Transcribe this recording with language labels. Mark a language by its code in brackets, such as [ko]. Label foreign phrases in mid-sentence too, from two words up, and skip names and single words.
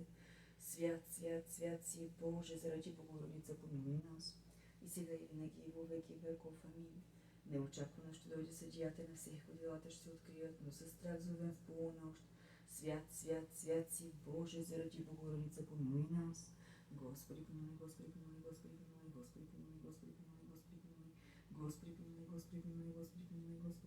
[bg] Свят, свят, свят си, Боже, заради Богородица, помилуй нас. И сега и винаги, и [cu] во веки веков. [bg] Амин. Неочаквано ще дойде съдията на всех, делата ще се открият, но със страх зовем в полунощ. Свят, свят, свят си, Боже, заради Богородица, помилуй нас. Господи, помилуй, Господи, помилуй, Господи, помилуй, Господи, помилуй, Господи, помилуй, Господи, помилуй, Господи, помилуй, Господи, помилуй, Господи, помилуй,